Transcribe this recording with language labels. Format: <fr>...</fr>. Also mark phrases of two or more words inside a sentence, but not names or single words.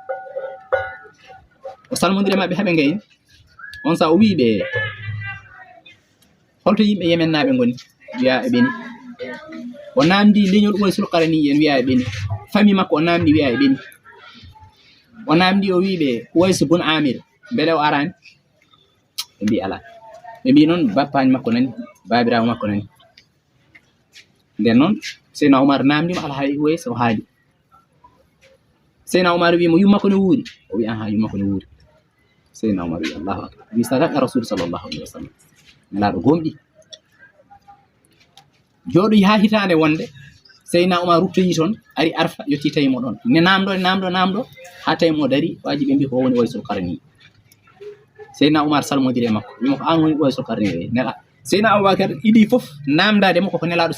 <ff>o salmodiri mabɓe haaɓe gayni on sa o wi ɓe holto yimɓe Yemen naɓe goni wiya e ɓeni o namdi leñol Uwaysul Qarni en wiya e ɓeni famille makko o namdi wiya e ɓeni o namdi o wi ɓe Uways bun Amir beele o arani ɓe mbi ala ɓe mbi noon bappaji makko nani babirawo makko nani nden noon Seydina Oumar namdima ala hay Uways o haali Seydina Umar wi mo yumma ko ne wuuri o wi aha yumma ko ne wuuri Seydina Umar wi</ff> <ar>Allahu akbar</ar> <ff>wi</ff> <ar>sadaqa rasul sallallahu alaihi wasallam</ar> <ff>nelaɗo gomɗi jooɗo ha hitande wonde Seydina Umar ruttoyi toon ari arfa yetti tawi mo ɗon ne namɗo ha tawi mo dari waji ɓe mbi ko woni Waysul Qarni Seydina Umar salmodiri e makko wimo ko an woni Waysul Qarni nela Seydina Abubakar iɗi fof namdade mo koko nelaɗo</ff>